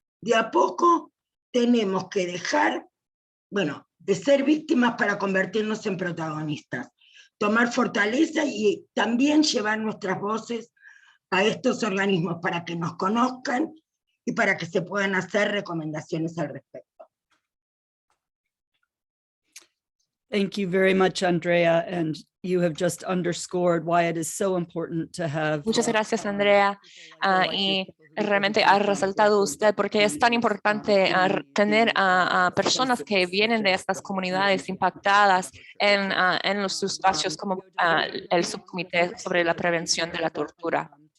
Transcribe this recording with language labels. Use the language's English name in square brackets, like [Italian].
[Spanish] De a poco tenemos que dejar, bueno, de ser víctimas para convertirnos en protagonistas, tomar fortaleza y también llevar nuestras voces a estos organismos para que nos conozcan y para que se puedan hacer recomendaciones al respecto. [English] Thank you very much, Andrea. And you have just underscored why it is so important to have. [Spanish] Muchas gracias, Andrea. Y realmente ha resaltado usted porque es tan importante tener a personas que vienen de estas comunidades impactadas en los espacios como el subcomité sobre la prevención de la tortura.